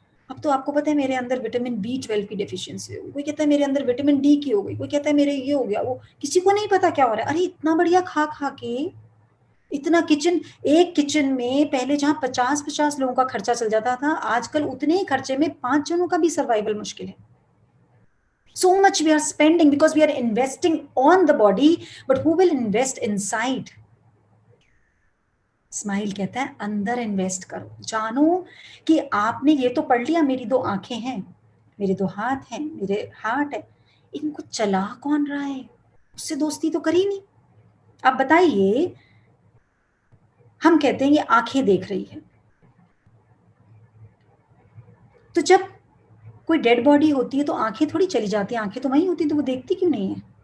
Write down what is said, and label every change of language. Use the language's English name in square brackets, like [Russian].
[Hindi] अब तो आपको पता है मेरे अंदर विटामिन B12 की डेफिशिएंसी हो गई, कोई कहता है मेरे अंदर विटामिन डी की हो गई, कोई कहता है मेरे ये हो गया, वो किसी को नहीं पता क्या हो रहा है। अरे इतना बढ़िया खा खा के इतना किचन, एक किचन में पहले जहां 50-50 लोगों का खर्चा चल जाता था, आजकल उतने ही खर्चे में 5 जनों का भी सर्वाइवल मुश्किल है. [English] So much we are spending because we are investing on the body, but who will invest inside? [Hindi] Smile कहता है अंदर इन्वेस्ट करो. जानो कि आपने ये तो पढ़ लिया, मेरी 2 आंखें हैं, मेरे 2 हाथ हैं, मेरे हार्ट है, इनको चला कौन रहा है? उससे दोस्ती तो करी नहीं. अब बताइए, हम कहते हैं ये आंखें देख रही है, तो जब कोई डेड बॉडी होती है तो आंखें थोड़ी चली जाती है, आंखें तो वहीं होती है, तो वो देखती क्यों नहीं है?